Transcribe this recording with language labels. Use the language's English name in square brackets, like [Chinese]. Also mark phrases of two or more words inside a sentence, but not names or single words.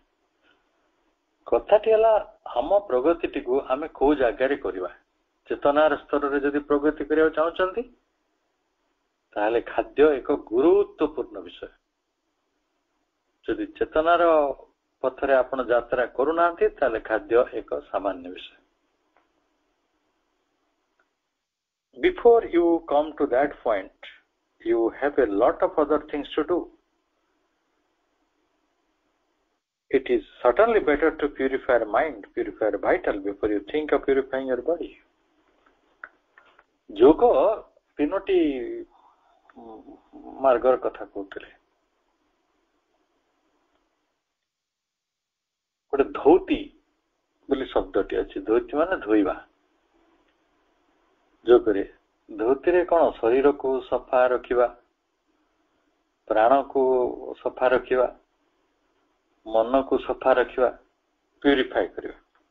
[Odia] କଥାଟି ହେଲା ଆମ ପ୍ରଗତିଟିକୁ ଆମେ କୋଉ ଜାଗାରେ କରିବା। ଚେତନାର ସ୍ତରରେ ଯଦି ପ୍ରଗତି କରିବାକୁ ଚାହୁଁଛନ୍ତି, ତାହେଲେ ଖାଦ୍ୟ ଏକ ଗୁରୁତ୍ୱପୂର୍ଣ୍ଣ ବିଷୟ। ଯଦି ଚେତନାର ପଥରେ ଆପଣ ଯାତ୍ରା କରୁନାହାନ୍ତି, ତାହେଲେ ଖାଦ୍ୟ ଏକ ସାମାନ୍ୟ ବିଷୟ। [English] Before you come to that point, you have a lot of other things to do. It is certainly better to purify your mind, purify your vital before you think of purifying your body. [Odia] ଯୋଗ 3ଟି ମାର୍ଗର କଥା କହୁଥିଲେ। ଗୋଟେ ଧୌତି ବୋଲି ଶବ୍ଦଟି ଅଛି, ଧୌତି ମାନେ ଧୋଇବା। ଯୋଗରେ ଧୌତିରେ କଣ, ଶରୀରକୁ ସଫା ରଖିବା, ପ୍ରାଣକୁ ସଫା ରଖିବା, ମନକୁ ସଫା ରଖିବା, ପ୍ୟୁରିଫାଏ କରିବା।